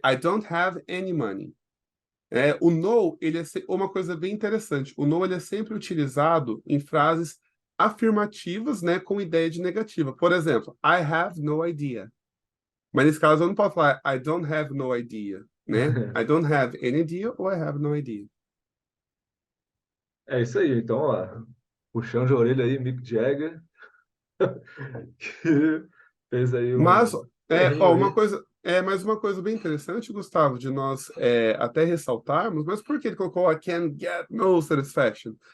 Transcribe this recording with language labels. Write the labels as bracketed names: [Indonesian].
[English] I don't have any money. [Portuguese] O no, ele uma coisa bem interessante. O no, ele é sempre utilizado em frases afirmativas, né, com ideia de negativa. Por exemplo, [English] I have no idea. [Portuguese] Mas nesse caso eu não posso falar [English] I don't have no idea, [Portuguese] né? [English] I don't have any idea ou I have no idea. [Portuguese] É isso aí. Então, ó, puxão de orelha aí, Mick Jagger, que fez aí Mas um errinho uma aí. coisa mais uma coisa bem interessante, Gustavo, de nós até ressaltarmos, mas por que ele colocou [English] I can get no satisfaction?